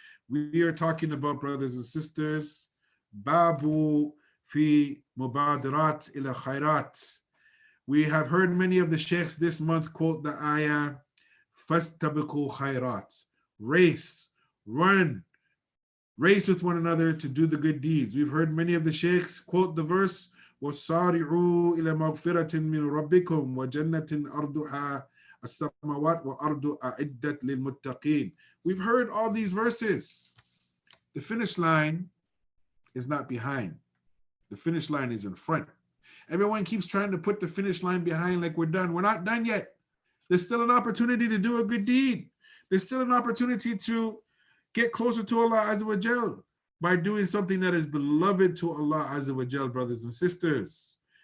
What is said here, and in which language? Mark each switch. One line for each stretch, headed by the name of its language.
English: We are talking about, brothers and sisters, Babu fi mubadirat ila khairat. We have heard many of the sheikhs this month quote the ayah, fastabiqu khairat. Race, run, race with one another to do the good deeds. We've heard many of the sheikhs quote the verse,
Arabic: وَصَارِعُوا إِلَى مَغْفِرَةٍ مِّن رَبِّكُمْ وَجَنَّةٍ أَرْضُهَا السَّمَاوَاتُ وَأَرْضُ أَعِدَّتْ لِلْمُتَّقِينَ.
English: We've heard all these verses. The finish line is not behind. The finish line is in front. Everyone keeps trying to put the finish line behind like we're done. We're not done yet. There's still an opportunity to do a good deed. There's still an opportunity to get closer to Allah Azza wa Jal by doing something that is beloved to Allah Azza wa Jal, brothers and sisters.